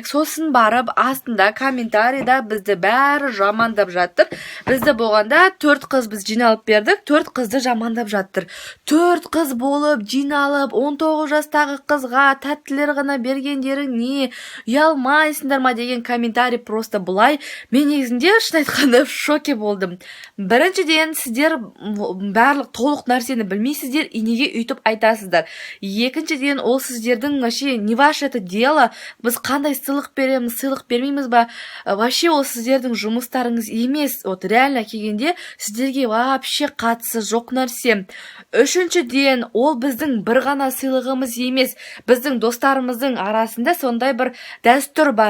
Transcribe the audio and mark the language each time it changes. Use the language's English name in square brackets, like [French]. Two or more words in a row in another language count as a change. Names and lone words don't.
[Kazakh] Сосын барып астында комментарийда бізді бәрі жамандап жатыр. Бізді болғанда 4 қыз біз жиналып бердік, 4 қызды жамандап жатыр. 4 қыз болып жиналып 19 жастағы қызға тәттілер ғана бергендерің не, ұялмайсыңдар ма деген комментарий просто бұлай. Мен негізінде шын айтқанда [Russian] в шоке [Kazakh] болдым. Біріншіден, сіздер барлық толық нәрсені білмейсіздер, и неге үйтіп айтасыздар. Екіншіден, ол сіздердің [Russian] вообще не ваше это дело, [Kazakh] біз қандай сыйлық береміз, сыйлық бермейміз ба, вообще ол сіздердің жұмыстарыңыз емес. [Russian] Вот реально [Kazakh] келгенде сіздерге вообще қатысы жоқ нәрсе. Үшіншіден, ол біздің бір ғана сыйлығымыз емес, біздің достарымыздың арасында сондай бір дәстүр бар.